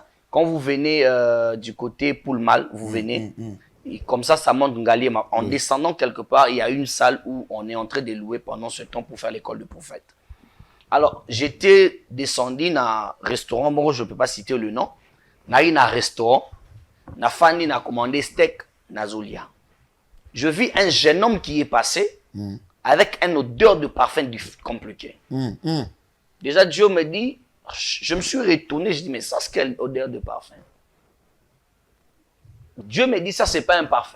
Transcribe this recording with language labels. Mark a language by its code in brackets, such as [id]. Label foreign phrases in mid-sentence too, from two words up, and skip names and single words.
[fr] Quand vous venez du côté Poulmal, vous venez, et comme ça monte Ngali. En descendant quelque part, il y a une salle où on est en train de louer pendant ce temps pour faire l'école de prophète. Alors, j'étais descendu dans un restaurant, bon, je ne peux pas citer le nom. Dans un restaurant, [ln] na fani na commandé steak nazolia. [fr] Je vis un jeune homme qui est passé avec une odeur de parfum compliqué. Déjà, Dieu me dit, je me suis retourné, je dis, mais ça, c'est quelle odeur de parfum? Dieu me dit, ça, c'est pas un parfum.